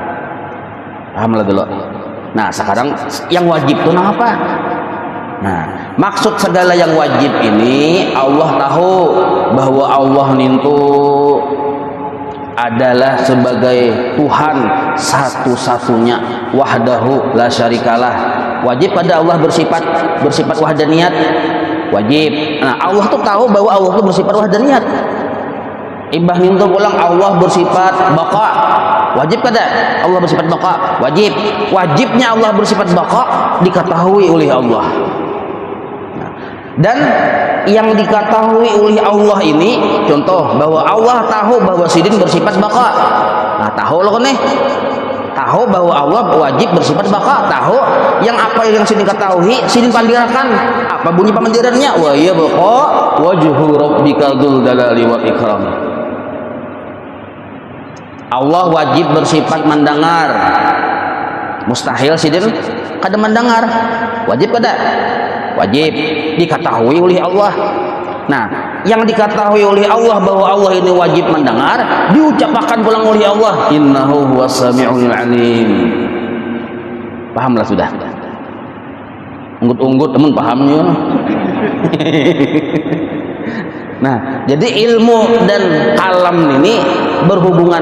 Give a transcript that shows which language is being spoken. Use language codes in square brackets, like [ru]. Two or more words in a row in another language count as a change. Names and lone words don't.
[id] Pahamlah dulu. Sekarang yang wajib itu apa? maksud segala yang wajib ini Allah tahu bahwa Allah itu adalah sebagai Tuhan satu-satunya, [ar] وحده لا شريك له. [id] Wajib pada Allah bersifat wahdaniyat, wajib. [bjn] Nah, Allah tuh tahu bahwa Allah tuh bersifat wahdaniyat. Ibah nintu pulang Allah bersifat baqa, wajib kada Allah bersifat baqa, wajib. [id] Wajibnya Allah bersifat baqa diketahui oleh Allah. Dan yang diketahui oleh Allah ini, contoh bahwa Allah tahu bahwa sidin bersifat baqa. [bjn] Nah, tahu loh nih, tahu bahwa Allah wajib bersifat baqa, tahu yang apa yang sidin ketahui, sidin pandirakan apa bunyi pamandirannya, [ar] ويبقى وجه ربك ذو الجلال والإكرام. [bjn] Allah wajib bersifat mendengar, mustahil sidin kada mendengar, wajib kada? [id] Wajib, diketahui oleh Allah. Nah, yang diketahui oleh Allah bahwa Allah ini wajib mendengar, diucapkan pulang oleh Allah, [ar] إنه هو السميع العليم. [id] Pahamlah sudah. [bjn] Unggut-unggut teman pahamnya. Nah, jadi ilmu dan kalam ini berhubungan.